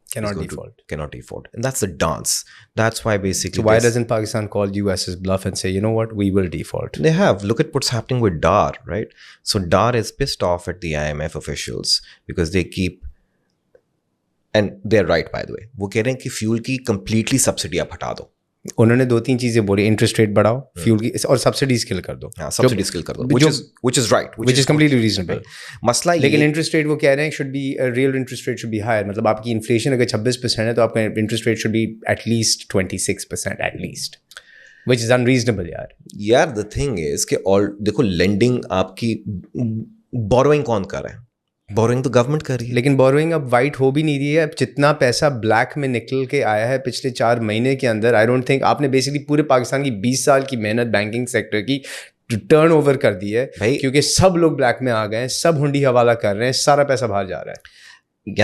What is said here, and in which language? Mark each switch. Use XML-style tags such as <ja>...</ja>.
<en>cannot default. And that's the dance. That's why basically... So why doesn't Pakistan call US's bluff and say, you know what, we will default? They have. Look at what's happening with DAR, right? So DAR is pissed off at the IMF officials because they keep... And they're right, by the way.</en> <hi>वो कह रहे हैं कि fuel की completely subsidy आप हटा दो. उन्होंने 2-3 चीजें बोली, इंटरेस्ट रेट बढ़ाओ, फ्यूल की और सब्सिडीज किल कर दो. हाँ, सब्सिडीज किल कर दो,</hi> <en>which is right, which is completely reasonable.</en> <hi>मसला ये, लेकिन इंटरेस्ट रेट वो कह रहे हैं</hi> <en>should be real interest rate should be higher.</en> <hi>मतलब आपकी इन्फ्लेशन अगर 26% है तो आपका interest rate</hi> <en>should be at least 26% at least, which is unreasonable</en> <hi>यार. यार</hi> <en>the thing is</en> <hi>कि और देखो lending आपकी borrowing कौन कर रहा है? बोरिंग तो गवर्नमेंट कर रही है. लेकिन बोरिंग अब वाइट हो भी नहीं रही है. अब जितना पैसा ब्लैक में निकल के आया है पिछले 4 महीने के अंदर,</hi> <en>I don't think</en> <hi>आपने बेसिकली पूरे पाकिस्तान की 20 साल की मेहनत बैंकिंग सेक्टर की टर्न ओवर कर दी है भाई, क्योंकि सब लोग ब्लैक में आ गए हैं, सब हुंडी हवाला कर रहे हैं, सारा पैसा बाहर जा रहा है.</hi>